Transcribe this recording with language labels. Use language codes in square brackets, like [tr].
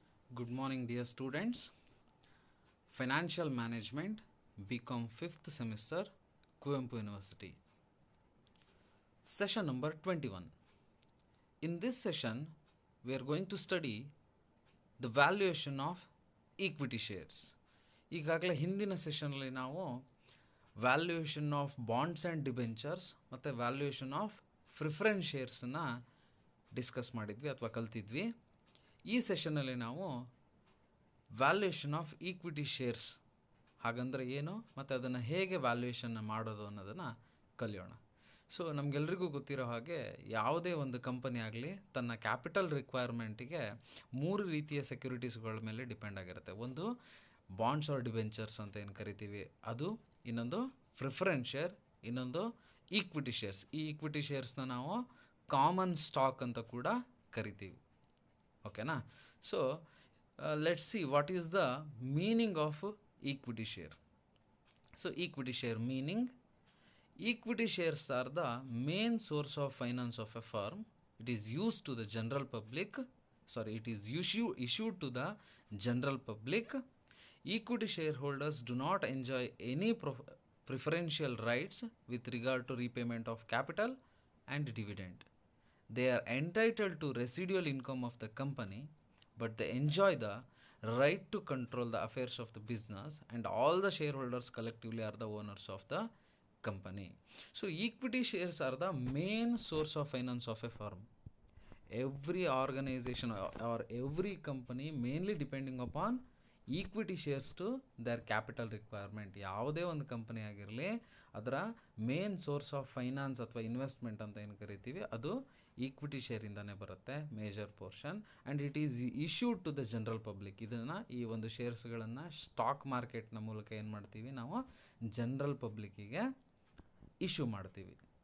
[en] Good morning, dear students. Financial Management, bcom 5th semester, Kuvempu University. Session number 21. In this session, we are going to study the valuation of equity shares. [kn] ಈಗಾಗಲೇ ಹಿಂದಿನ ಸೆಷನಲ್ಲಿ ನಾವು valuation of bonds and debentures ಮತ್ತು valuation of preference ಶೇರ್ಸನ್ನು discuss ಮಾಡಿದ್ವಿ ಅಥವಾ ಕಲ್ತಿದ್ವಿ. ಈ ಸೆಷನ್ನಲ್ಲಿ ನಾವು valuation of equity shares ಹಾಗಂದರೆ ಏನು ಮತ್ತು ಅದನ್ನು ಹೇಗೆ ವ್ಯಾಲ್ಯೂಯೇಷನ್ನ ಮಾಡೋದು ಅನ್ನೋದನ್ನು ಕಲಿಯೋಣ. ಸೊ ನಮಗೆಲ್ರಿಗೂ ಗೊತ್ತಿರೋ ಹಾಗೆ ಯಾವುದೇ ಒಂದು ಕಂಪನಿ ಆಗಲಿ ತನ್ನ ಕ್ಯಾಪಿಟಲ್ ರಿಕ್ವೈರ್ಮೆಂಟಿಗೆ 3 ರೀತಿಯ ಸೆಕ್ಯೂರಿಟೀಸ್ಗಳ ಮೇಲೆ ಡಿಪೆಂಡ್ ಆಗಿರುತ್ತೆ. ಒಂದು ಬಾಂಡ್ಸ್ ಆರ್ ಡಿಬೆಂಚರ್ಸ್ ಅಂತ ಏನು ಕರಿತೀವಿ ಅದು, ಇನ್ನೊಂದು ಪ್ರಿಫರೆನ್ಸ್ ಶೇರ್, ಇನ್ನೊಂದು ಈಕ್ವಿಟಿ ಶೇರ್ಸ್. ಈ ಈಕ್ವಿಟಿ ಶೇರ್ಸ್ನ ನಾವು ಕಾಮನ್ ಸ್ಟಾಕ್ ಅಂತ ಕೂಡ ಕರಿತೀವಿ. ಓಕೆನಾ? [en] So let's see what is the meaning of equity share. So equity share meaning: equity shares are the main source of finance of a firm. It is used to the general public. It is issued to the general public. Equity shareholders do not enjoy any preferential rights with regard to repayment of capital and dividend. They are entitled to residual income of the company, but they enjoy the right to control the affairs of the business, and all the shareholders collectively are the owners of the company. So equity shares are the main source of finance of a firm. Every organization or every company mainly depending upon equity shares to their capital requirement. [kn] ಯಾವುದೇ ಒಂದು company ಆಗಿರಲಿ ಅದರ main source of finance ಅಥವಾ investment ಅಂತ ಏನು ಕರಿತೀವಿ ಅದು equity ಶೇರಿಂದನೇ ಬರುತ್ತೆ, major portion. [en] And it is issued to the general public. [kn] ಇದನ್ನು ಈ ಒಂದು ಶೇರ್ಸ್ಗಳನ್ನು ಸ್ಟಾಕ್ ಮಾರ್ಕೆಟ್ನ ಮೂಲಕ ಏನು ಮಾಡ್ತೀವಿ ನಾವು ಜನರಲ್ ಪಬ್ಲಿಕ್ಕಿಗೆ ಇಶ್ಯೂ ಮಾಡ್ತೀವಿ.